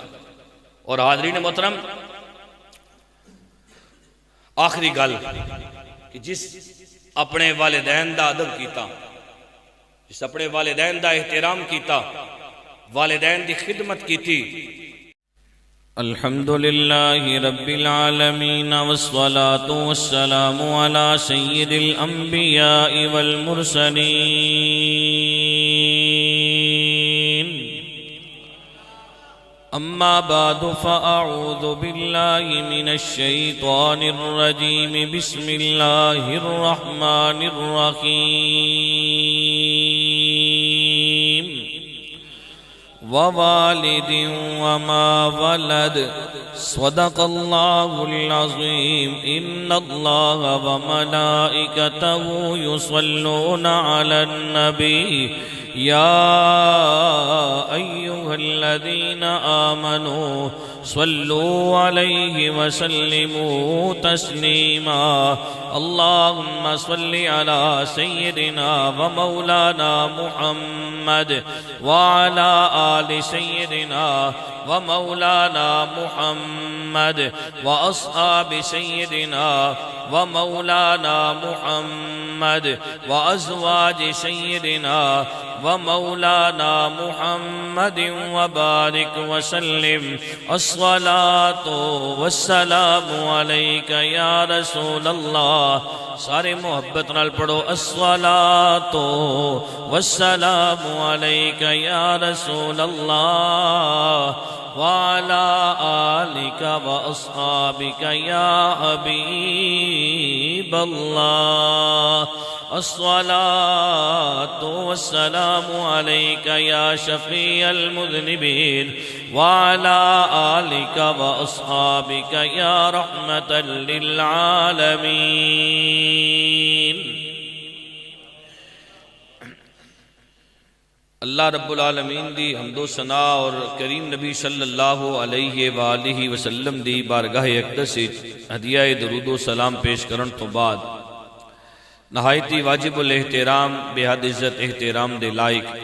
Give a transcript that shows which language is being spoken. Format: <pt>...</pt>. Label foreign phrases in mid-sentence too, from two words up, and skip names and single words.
<pa>اور حاضرین محترم آخری گل کہ جس اپنے والدین دا ادب کیتا، جس اپنے والدین دا احترام کیتا، والدین دی خدمت کیتی،</pa> <ar>الحمدللہ رب العالمین والصلاة والسلام علی سید الانبیاء والمرسلین، اما بعد فاعوذ باللہ من الشیطان الرجیم، بسم اللہ الرحمن الرحیم، ووالد وما ولد صدق اللہ العظیم، ان اللہ وملائکتہ یصلون علی النبی یا ایہا الذین آمنوا صلوا علیہ وسلموا تسلیما، اللہم صل علی سیدنا ومولانا محمد وعلى آل سيدنا ومولانا محمد وأصحاب سيدنا ومولانا محمد وأزواج سيدنا ومولانا محمد وبارك وسلم، الصلاة والسلام عليك يا رسول الله،</ar> <pa>سارے محبت نال پڑھو،</pa> <ar>الصلاة والسلام علیکہ یا رسول اللہ، وعلى آلك وأصحابك يا حبيب الله الصلاة والسلام عليك يا شفيع المذنبين وعلى آلك وأصحابك يا رحمة للعالمين. اللہ رب العالمین</ar> <pa>دی حمد و ثنا اور کریم نبی</pa> <ar>صلی اللہ علیہ وآلہ وسلم</ar> <pa>دی بارگاہ اقدس ہدیہ درود و سلام پیش کرن تو بعد نہایتی واجب الاحترام بے حد عزت احترام دے لائق</pa>